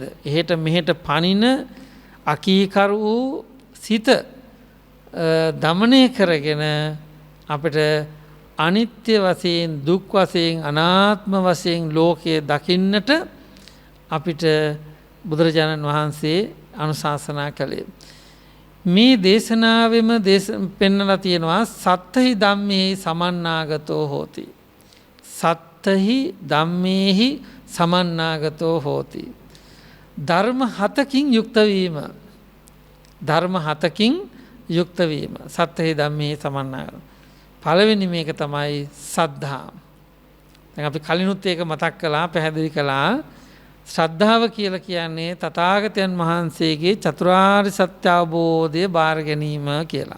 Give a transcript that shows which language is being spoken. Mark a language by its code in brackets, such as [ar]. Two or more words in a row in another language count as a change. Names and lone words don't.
[si] එහෙට මෙහෙට පනින අකීකරු වූ සිත දමනය කරගෙන අපිට අනිත්‍ය වශයෙන්, දුක් වශයෙන්, අනාත්ම වශයෙන් ලෝකයේ දකින්නට අපිට බුදුරජාණන් වහන්සේ අනුශාසනා කළේ. මේ දේශනාවෙම පෙන්නලා තියෙනවා [pi] සත්තහි ධම්මේහි සමන්නාගතෝ හෝති. සත්තහි ධම්මේහි සමන්නාගතෝ හෝති. [si] ධර්ම 7කින් යුක්ත වීම. ධර්ම 7කින් යුක්ත වීම. [pi] සත්තහි ධම්මේහි සමන්නාගතෝ. [si] පළවෙනි මේක තමයි සද්ධා. දැන් අපි කලිනුත් ඒක මතක් කළා, පැහැදිලි කළා. ශ්‍රද්ධාව කියලා කියන්නේ තථාගතයන් වහන්සේගේ චතුරාර්ය සත්‍ය අවබෝධය බාර ගැනීම කියලා.